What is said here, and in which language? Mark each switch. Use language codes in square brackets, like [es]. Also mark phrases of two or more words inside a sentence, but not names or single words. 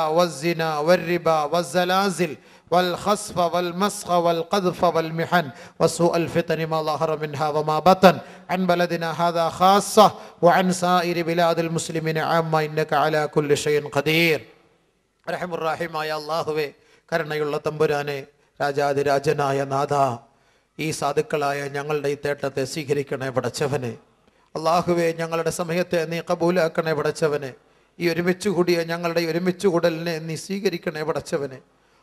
[ar] والزنا والربا والزلازل والخسف والمسخ والقذف والمحن وسوء الفتن ما ظهر منها وما بطن عن بلدنا هذا خاصة وعن سائر بلاد المسلمين عامة إنك على كل شيء قدير رحم الراحم يا الله [ml] കരുണയുള്ള തമ്പുരാനെ, രാജാതിരാജനായ നാഥ, ഈ സാധുക്കളായ ഞങ്ങളുടെ ഈ തേട്ടത്തെ സ്വീകരിക്കണേ പടച്ചവനെ. അള്ളാഹുവെ, ഞങ്ങളുടെ സമയത്തെ നീ കബൂലാക്കണേ പടച്ചവനെ. ഈ ഒരുമിച്ച് കൂടിയ ഞങ്ങളുടെ ഒരുമിച്ച് കൂടലിനെ നീ സ്വീകരിക്കണേ പടച്ചവനെ.